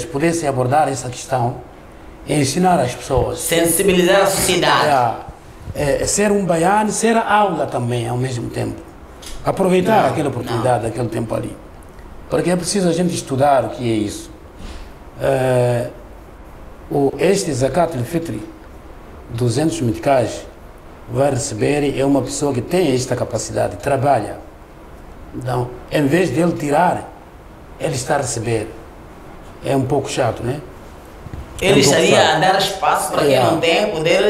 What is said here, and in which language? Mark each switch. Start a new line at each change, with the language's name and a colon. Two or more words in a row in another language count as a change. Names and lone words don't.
Portuguese: pudessem abordar essa questão e ensinar as pessoas. Sensibilizar a sociedade. Ser um baian, ser aula também ao mesmo tempo. Aproveitar aquela oportunidade, aquele tempo ali. Porque é preciso a gente estudar o que é isso. Este
Arabic: زكاة الفطر,
Portuguese: 200 meticais, vai receber, é uma pessoa que tem esta capacidade, trabalha. Então, em vez de ele tirar, ele está a receber. É um pouco chato, né? Ele estaria a dar espaço para quem não tem poder.